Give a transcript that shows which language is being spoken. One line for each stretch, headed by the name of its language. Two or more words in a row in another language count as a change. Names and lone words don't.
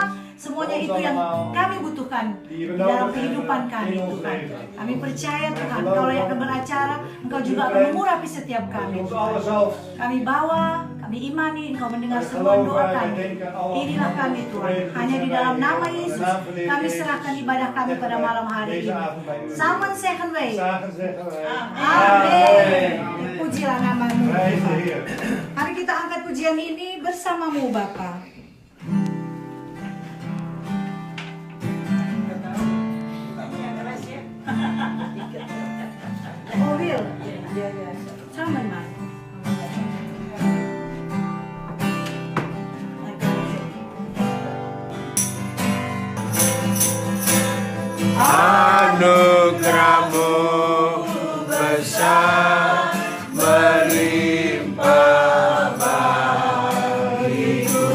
Indonesian: Semuanya itu yang kami butuhkan di dalam kehidupan kami Tuhan. Kami percaya Tuhan, Kau yang akan beracara, Engkau juga akan mengurapi setiap kami Tuhan. Kami bawa, kami imani, Engkau mendengar semua doa kami. Inilah kami Tuhan, hanya di dalam nama Yesus kami serahkan ibadah kami pada malam hari ini.
Dutch: Samen zeggen wij. Samen zeggen wij.
Indonesian: Amin. Pujilah nama-Mu
Dutch: Prijs de
Indonesian: Tuhan.
Dutch: Heer.
Indonesian: Mari kita angkat pujian ini bersama-Mu Bapa. Oh Will,
Dutch: samen maar.
Indonesian: Anugerahmu besar melimpah bagiku.